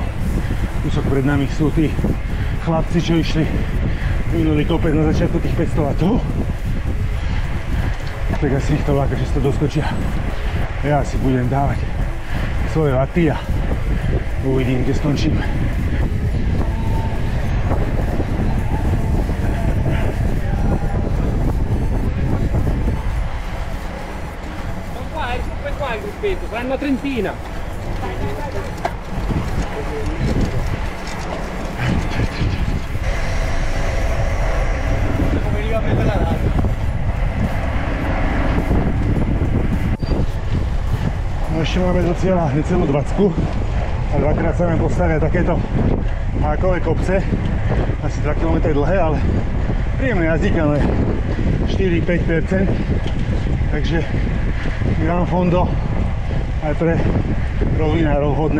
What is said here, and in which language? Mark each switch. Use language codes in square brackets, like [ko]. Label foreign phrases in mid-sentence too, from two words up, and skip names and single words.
[sk] Kúsok pred nami sú tí chlapci, čo išli minulý kopec na začiatku tých 500 W. Tak asi ich to láka, že si to doskočia. Ja si budem dávať svoje vaty a uvidím, kde skončím. [it] Vanno a trentina. [sk] No ešte máme do cieľa necelú 20 a dvakrát sa nám postavia takéto hákové kopce, asi 2 km dlhé, ale príjemné jazdíkané, 4-5%, takže [it] gran fondo [sk] aj pre rovinárov hodné.